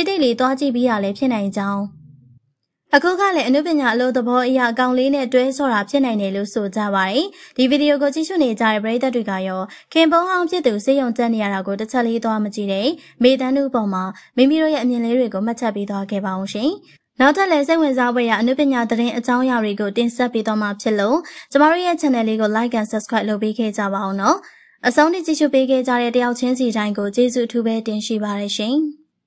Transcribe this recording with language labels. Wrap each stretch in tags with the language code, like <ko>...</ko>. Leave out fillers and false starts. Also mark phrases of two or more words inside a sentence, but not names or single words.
<my>တိတ်လေးသွားကြည့်ပြီးရလည်းဖြစ်နိုင်ကြောင်းအခုကလည်းအနုပညာအလို့သဘောအရာအကောင်လေးနဲ့တွဲဆော့တာဖြစ်နိုင်တယ်လို့ဆိုကြပါတယ်။ဒီဗီဒီယိုကိုကြည့်ရှုနေကြတဲ့ပရိသတ်တွေကရောခင်ပွန်ဟောင်းဖြစ်သူစေယုံတက်နေရတာကိုတစ်ချက်လေးသွားမကြည့်တဲ့မေတန်းတို့ပေါ်မှာမိမိတို့ရဲ့အမြင်လေးတွေကိုမှတ်ချက်ပေးသွားခဲ့ပါအောင်ရှင်။နောက်ထပ်လည်းစိတ်ဝင်စားဖွယ်ရာအနုပညာသတင်းအကြောင်းအရာတွေကိုတင်ဆက်ပေးသွားမှာဖြစ်လို့ကျမတို့ရဲ့ channel လေးကို</my> <en>like and subscribe</en> <my>လုပ်ပေးခဲ့ကြပါအောင်နော်။အဆုံးထိကြည့်ရှုပေးခဲ့ကြတဲ့တယောက်ချင်းစီတိုင်းကိုကျေးဇူးအထူးပဲတင်ရှိပါတယ်ရှင်။</my>